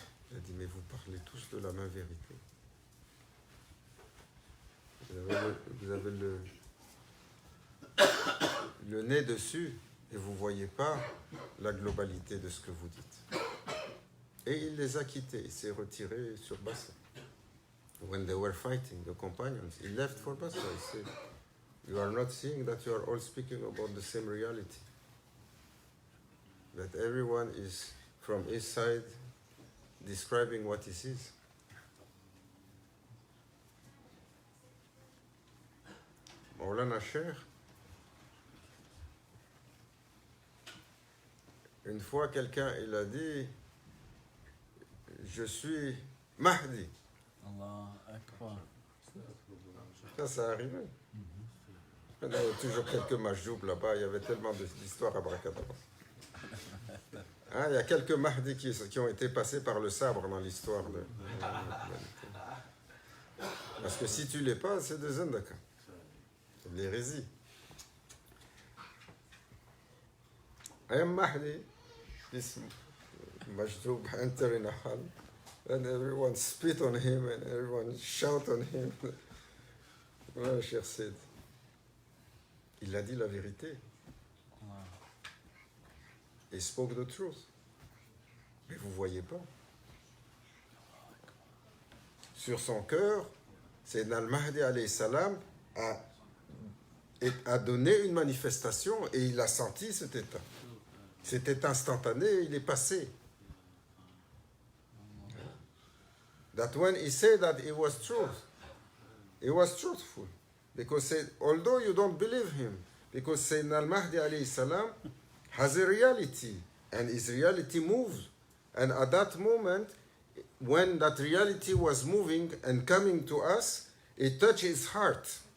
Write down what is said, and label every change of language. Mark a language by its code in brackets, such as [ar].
[fr] Il a dit, mais vous parlez tous de la même vérité. Vous avez le nez dessus et vous ne voyez pas la globalité de ce que vous dites. Et il les a quittés, il s'est retiré sur Basra. [en] When they were fighting, the companions, he left for Basra. He said, you are not seeing that you are all speaking about the same reality. That everyone is from his side describing what he sees. [fr] Maulana Sheikh, une fois quelqu'un il a dit, je suis Mahdi. Allah Akbar. Ça arrivé. Il y avait toujours quelques majjoub là-bas, il y avait tellement d'histoires à Bracadabra. Hein, il y a quelques Mahdi qui ont été passés par le sabre dans l'histoire de parce que si tu l'es pas, c'est des zendaka. C'est de l'hérésie. [en] Un Mahdi, majjoub, enter in a hall, and everyone spit on him and everyone shout on him. [fr] Voilà, cher Sid. Il a dit la vérité. [en] He spoke the truth. [fr] Mais vous ne voyez pas. Sur son cœur, Sayyidina al-Mahdi alayhi salam a donné une manifestation et il a senti cet état. C'était instantané, il est passé. [en] That when he said that it was truth, he was truthful. Because although you don't believe him, because Sayyidina al-Mahdi alayhi salam has a reality, and his reality moves. And at that moment, when that reality was moving and coming to us, it touched his heart.